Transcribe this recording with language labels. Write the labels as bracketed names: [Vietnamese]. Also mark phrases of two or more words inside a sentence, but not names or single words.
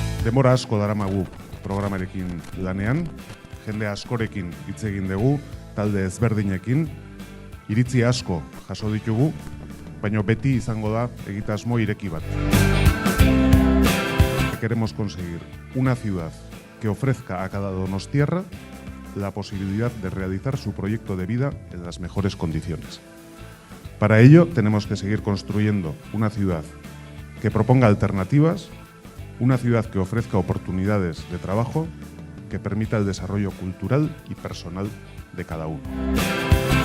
[Basque] Denbora asko daramagu programarekin lanean, jende askorekin hitz egin dugu, talde ezberdinekin, iritzi asko jaso ditugu, baina beti izango da egitasmo ireki bat. [Spanish] Queremos conseguir una ciudad que ofrezca a cada donostiarra la posibilidad de realizar su proyecto de vida en las mejores condiciones. Para ello tenemos que seguir construyendo una ciudad que proponga alternativas, una ciudad que ofrezca oportunidades de trabajo, que permita el desarrollo cultural y personal de cada uno.